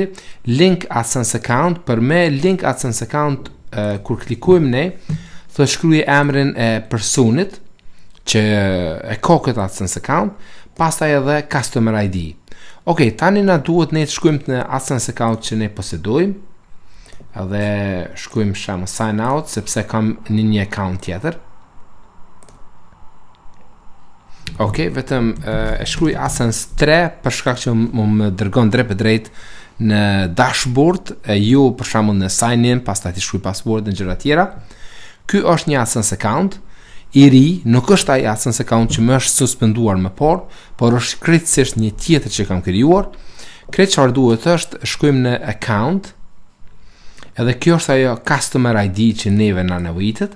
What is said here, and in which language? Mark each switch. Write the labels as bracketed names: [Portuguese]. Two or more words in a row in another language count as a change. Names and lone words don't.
[English] Link AdSense account, [Albanian] për me [English] link AdSense account [Albanian] kur klikojmë ne, të shkruaj emrin e personit që e ka këtë [English] AdSense account, [Albanian] pastaj edhe [English] customer ID. [Albanian] Okej, tani na duhet ne të shkojmë në [English] AdSense account [Albanian] që ne posedojmë, edhe shkojmë shama [English] sign out [Albanian] sepse kam një account tjetër. Okej, vetëm e shkruaj AdSense 3 për shkak që më dërgon drejt për drejt në dashboard, ju për shembull në [English] sign in, [Albanian] pastaj ti shkruaj passwordin e gjëra tjera. Ky është një [English] AdSense account [Albanian] i ri, nuk është ai [English] AdSense account [Albanian] që më është suspenduar më parë, por është krejtësisht një tjetër që kam krijuar. Krejt çfarë duhet është shkojmë në account, edhe kjo është ajo [English] customer ID [Albanian] që neve na nevojitet.